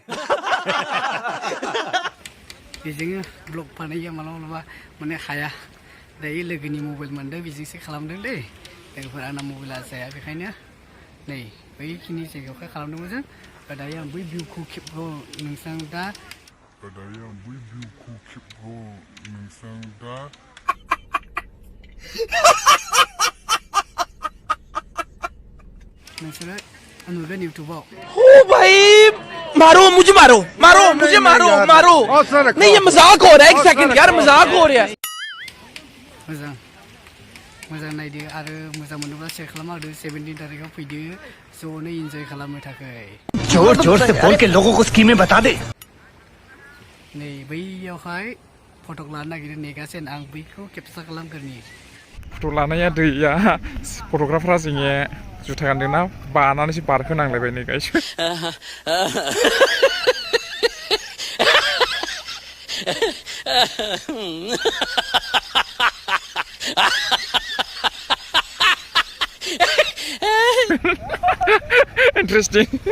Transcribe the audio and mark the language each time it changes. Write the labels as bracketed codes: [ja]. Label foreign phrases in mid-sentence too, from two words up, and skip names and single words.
[brx] बेजोंनो ब्लग बानायो मालाबा मालाबा माने हाया दायो लोगोनि मबाइल मोनदों बेजोंसो खालामदों दै लोगोफोर आंना मबाइला जाया बेखायनो नै बैखिनि जायगायावहाय खालामदोंमोन जों दायो आं बै भिउखौ खेबगौ नोंसोर दा नोंसोरो नुगोन इउटुबाव [hi] ओ भाई मारो मुझे मारो मारो मुझे मारो मारो नहीं ये मजाक हो रहा है 1 सेकंड यार मजाक हो रहा है [brx] मोजां मोजां नायदो आरो मोजां मोनोब्ला शेयार खालामना होदो 17 तारिखाव फैदो ज'नो इन्जय खालामनो थाखाय [hi] जोर जोर से बोल के लोगों को स्कीमें बता दे [brx] नै बैयावहाय फटक लानो नागिरदों नेगासिनो आं बैखौ केपचार खालामग्रोनि फट' लानाया दैया फट'ग्राफारा जोंनिया जुथा गानदोंना बानानैसो बारहोनांलायबाय नै गाइस Interesting.